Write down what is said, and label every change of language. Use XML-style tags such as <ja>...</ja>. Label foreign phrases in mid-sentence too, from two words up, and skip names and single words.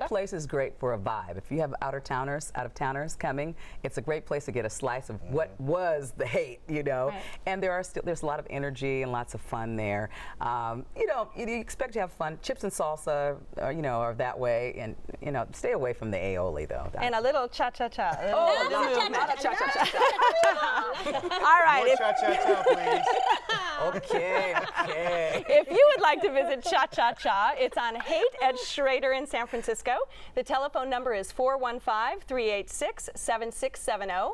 <en>The place is great for a vibe. If you have out-of-towners coming, it's a great place to get a slice of what was the hate, you know. And there's a lot of energy and lots of fun there. You know, you expect to have fun. Chips and salsa, you know, are that way, and you know, stay away from the aioli though. And a little cha-cha-cha. Oh, not a cha-cha-cha. All right. More cha-cha-cha, please. Okay. If you would like to visit Cha-Cha-Cha, it's on Haight at Schrader in San Francisco. The telephone number is 415-386-7670.</en>